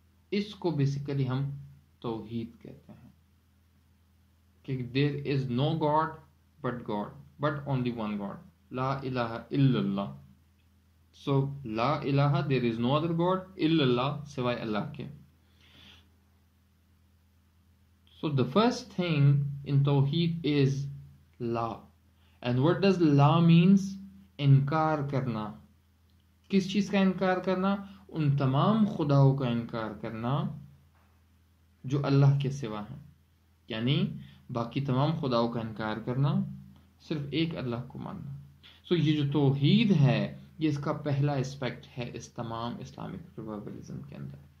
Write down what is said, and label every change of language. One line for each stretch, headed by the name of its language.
Urdu: اس کو بیسیکلی ہم توحید کہتے ہیں کہ
English: there is no God but only one God,
Arabic: لا الہ الا اللہ.
English: so
Arabic: لا الہ،
English: there is no other god
Arabic: الا اللہ،
Urdu: سوائے اللہ کے.
English: So the first thing in Tawheed is La. And what does La means?
Urdu: انکار کرنا. کس چیز کا انکار کرنا؟ ان تمام خداؤں کا انکار کرنا جو اللہ کے سوا ہیں. یعنی باقی تمام خداؤں کا انکار کرنا، صرف ایک اللہ کو ماننا. سو یہ جو توحید ہے، یہ اس کا پہلا اسپیکٹ ہے اس تمام اسلامک ریوائولزم کے اندر.